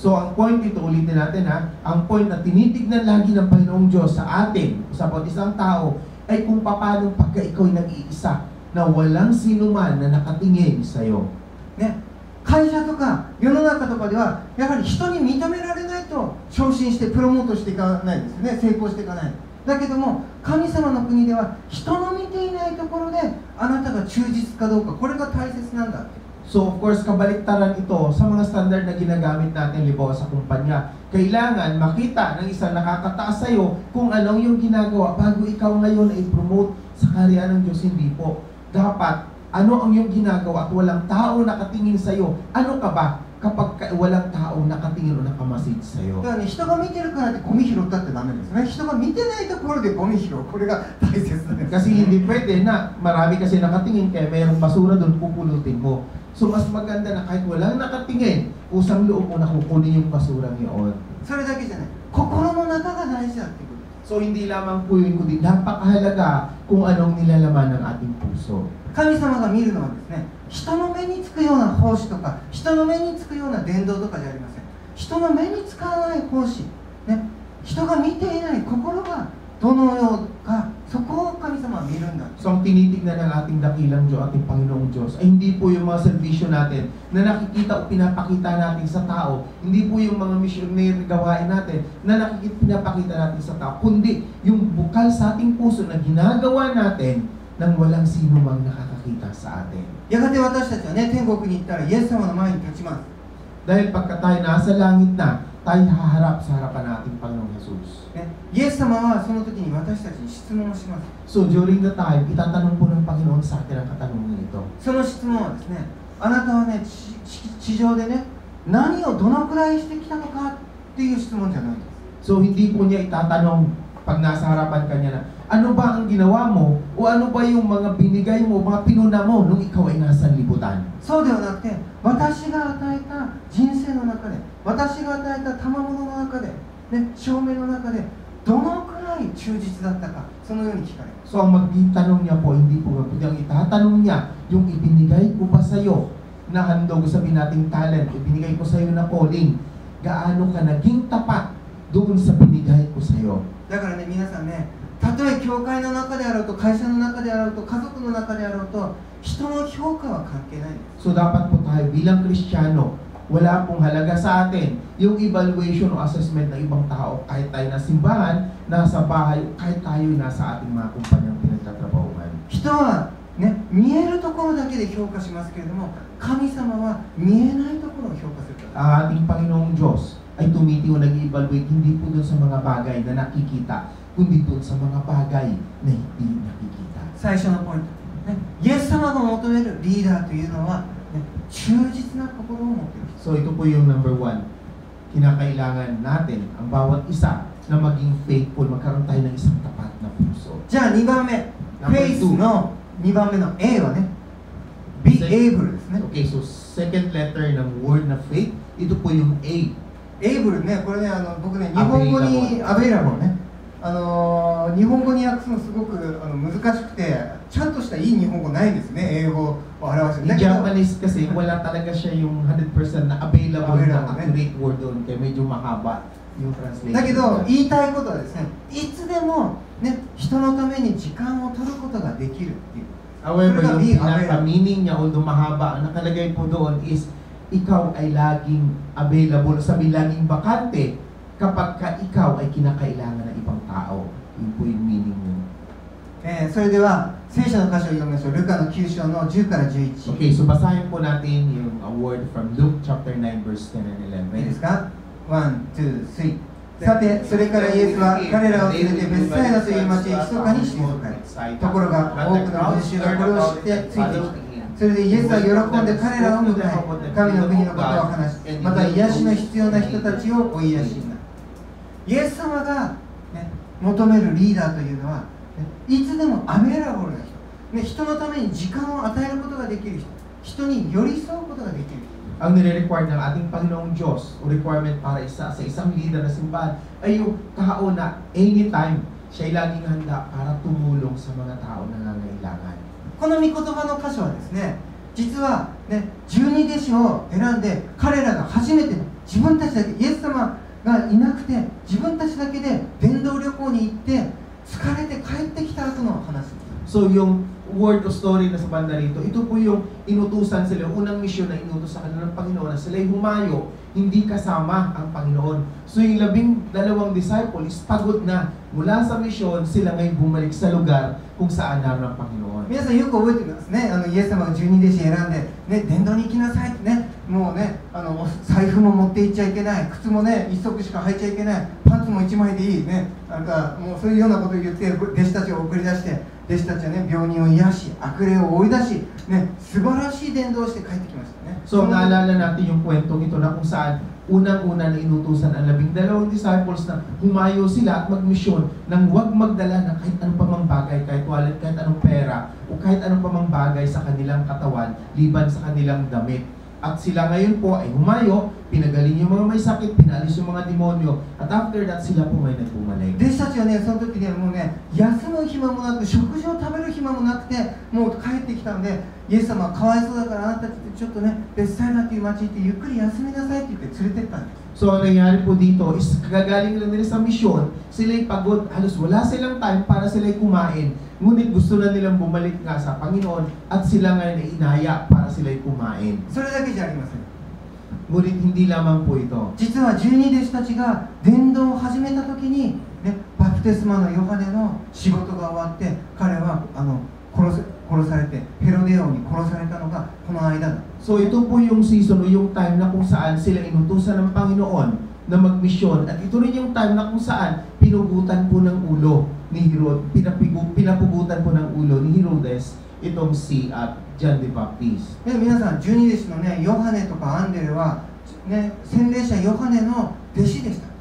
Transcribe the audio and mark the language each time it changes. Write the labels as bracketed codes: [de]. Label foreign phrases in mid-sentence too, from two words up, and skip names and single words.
[tl] So, ang point dito, ulitin natin ang point na tinitignan lagi ng Panginoong Diyos sa atin, sa bawat isang tao, ay kung paano pagka ikaw'y nag-iisa, na walang sino man na nakatingin sa iyo. [ja] ね、会社とか世の中とかではやはり人に認められないと昇進してプロモートしていかないですよね。成功していかない。だけども神様の国では人の見ていないところであなたが忠実かどうか、これが大切なんだって。 [en] So, of course, [tl] kabaliktaran ito sa mga standard na ginagamit natin libaw sa kumpanya. Kailangan makita ng isang nakakataas sa iyo kung anong yung ginagawa bago ikaw ngayon ay promote sa karya ng Diyos. Hindi po. Dapat, ano ang yung ginagawa at walang tao nakatingin sa iyo. Ano ka ba kapag walang tao nakatingin o nakamasid sa iyo? [ja] だからね、人が見てるからってゴミ拾ったってダメですね。人が見てないところでゴミ拾う、これが大切なんです。 [tl] Kasi hindi pwede na marami kasi nakatingin kaya mayroong basura doon, pupulutin mo. So, mas maganda na kahit walang nakatingin, usang loob mo na kukunin yung basura niyon. [ja] それだけじゃない。心の中が大事だっていうこと。 [tl] So, hindi lamang po yun, kundi napakahalaga kung anong nilalaman ng ating puso. [ja] 神様が見るのはですね、人の目につくような奉仕とか、人の目につくような伝道とかじゃありません。人の目につかない奉仕、ね、人が見ていない心がどのようか、そこを神様は見るんだ。 [tl] So, ang tinitignan ng ating dakilang Diyos, ating Panginoong Diyos, ay hindi po yung mga servisyo natin na nakikita o pinapakita natin sa tao, hindi po yung mga missionary gawain natin na pinapakita natin sa tao, kundi yung bukal sa ating puso na ginagawa natin nang walang sino mang nakakakita sa atin. [ja] やがて私たちはね、天国に行ったらイエス様の前に立ちます。 [tl] Dahil pagka tayo nasa langit na, tayo haharap sa harapan ng ating Panginoong Jesus. [ja] ね、イエス様はその時に私たちに質問をします。 [en] So during the time, [tl] itatanong po ng Panginoon sa atin ang katanungan ito. [ja] その質問はですね、あなたはね、地上でね、何をどのくらいしてきたのかっていう質問じゃないんです。 [tl] So hindi po niya itatanong pag nasa harapan kanya na, ano ba ang ginawa mo o ano ba yung mga binigay mo, mga pinuna mo nung ikaw ay nasa libutan? [ja] そうではなくて、私が与えた人生の中で、私が与えた賜物の中で、ね、証明の中でどのくらい忠実だったか、そのように聞かれます。 [tl] So ang magtanong niya po, hindi po kundi ang itatanong niya, yung ibinigay ko ba sa'yo na handog, sabihin nating talent, ibinigay ko sa'yo na calling, gaano ka naging tapat doon sa binigay ko sa'yo? [ja] だからね、皆さんね、たとえ教会の中であろうと、会社の中であろうと、家族の中であろうと、人の評価は関係ないんです。 [tl] So dapat po tayo bilang Kristiyano, wala pong halaga sa atin yung evaluation o assessment ng ibang tao, kahit tayo nasa simbahan, nasa bahay, kahit tayo nasa ating mga kumpanyang pinagtatrabahuhan. [ja] 人はね、見えるところだけで評価しますけれども、神様は見えないところを評価するから。 [tl] Ang ating Panginoong Diyos ay tumitiw, nag-evaluate, hindi po dun sa mga bagay na nakikita, kundi dun sa mga bagay na hindi nakikita. [ja] 最初のポイント、ね、イエス様が求めるリーダーというのは、ね、忠実な心を持っている人。 [tl] So ito po yung number 1. Kinakailangan natin, ang bawat isa, na maging faithful, magkaroon tayo ng isang tapat na puso. [ja] じゃあ2番目、フェイスの2番目の A はね、 [en] be able [ja] ですね。 [en] Okay, so second letter [tl] ng word na faith, ito po yung A. [ja] able ね、これね、僕ね、日本語にアベイラボルね、日本語に訳すのすごく難しくて、ちゃんとしたいい日本語ないんですね、英語を表してる。 [en] In Japanese [tl] kasi wala talaga siya yung 100% na available na [en] accurate word [tl] doon, kaya medyo mahaba yung translation. [ja] だけど言いたいことはですね、いつでもね、人のために時間を取ることができるっていう。 [tl] However, yung pinaka-meaning niya, although mahaba, ang nakalagay po doon is ikaw ay laging available, sabi laging bakante kapag ka ikaw ay kinakailangan ng ibang tao. Yun po yung meaning niya. [ja] それでは聖書の箇所を読みましょう。ルカの9章の10から11。 [en] Okay, so [tl] basahin po natin yung [en] word from Luke chapter 9 verse 10 and [ja] いいです 11. か？ 1、2、3。さて、それからイエスは彼らを連れてベツサイダという町へ密かに静かに。ところが多くの群衆がこれを知ってついてきた。それでイエスは喜んで彼らを迎え、神の国のことを話し、また癒しの必要な人たちをお癒しになる。イエス様が、ね、求めるリーダーというのは、ね、いつでもアベラボルな人、ね、人のために時間を与えることができる人、人に寄り添うことができる人。 [tl] Ang nire-require ng ating Panginoong Diyos o requirement para sa isang leader na simbahan ay yung kahao na anytime siya ay laging handa para tumulong sa mga tao na nangangailangan. [ja] この御言葉の箇所はですね、実はね、12弟子を選んで彼らが初めて自分たちだけ、イエス様がいなくて自分たちだけで伝道旅行に行って疲れて帰ってきた後の話。 [tl] So yung word o story na sa banda rito, ito po yung inutusan sila, yung unang misyon na inutos sa kanila ng Panginoon na sila'y humayo, hindi kasama ang Panginoon. So yung 12 disciples, pagod na mula sa misyon, sila ngayon bumalik sa lugar kung saan naroon ang Panginoon. [ja] 皆さんよく覚えてますね。イエス様が12弟子選んで、ね、伝道に行きなさいってね、もうね、財布も持って行っちゃいけない、靴もね、1足しか履いちゃいけない、パンツも1枚でいいね、なんかもうそういうようなことを言って弟子たちを送り出して、弟子たちはね、病人を癒し、悪霊を追い出し、ね、素晴らしい伝道をして帰ってきましたね。 [tl] So naalala natin yung kwentong ito na kung saan unang-una na inutusan ang 12 disciples na humayo sila at magmisyon nang huwag magdala ng kahit anong pamang bagay, kahit wallet, kahit anong pera, o kahit anong pamang bagay sa kanilang katawan, liban sa kanilang damit. At sila ngayon po ay humayo, pinagaling yung mga may sakit, pinalis yung mga demonyo, at [en] after that [tl] sila po may nagbumalik. [ja] 弟子たちはね、その時にはもうね、休む暇もなく、食事を食べる暇もなくて、もう帰ってきたので、イエス様はかわいそうだからあなたたちちょっとね、ベツサイダという町行ってゆっくり休みなさいって言って連れてったんです。 [tl] So, ang nangyari po dito is kagagaling lang nila sa misyon, sila'y pagod, halos wala silang time para sila'y kumain. Ngunit gusto na nilang bumalik nga sa Panginoon at sila ngayon ay inaya para sila'y kumain. [ja] それだけじゃありません。 [tl] Ngunit hindi lamang po ito. [ja] 実は12弟子たちが伝道を始めた時に、ね、バプテスマのヨハネの仕事が終わって彼は殺されてヘロデ王に殺されたのがこの間だ。 [tl] So, ito po yung season o yung time na kung saan sila inutusan ng Panginoon na magmisyon. At ito rin yung time na kung saan pinugutan po ng ulo ni Herod, pinapugutan po ng ulo ni Herodes itong si John the Baptist. [ja] で皆さん12弟子のねヨハネとかアンデレは、ね、洗礼者ヨハネの弟子でした。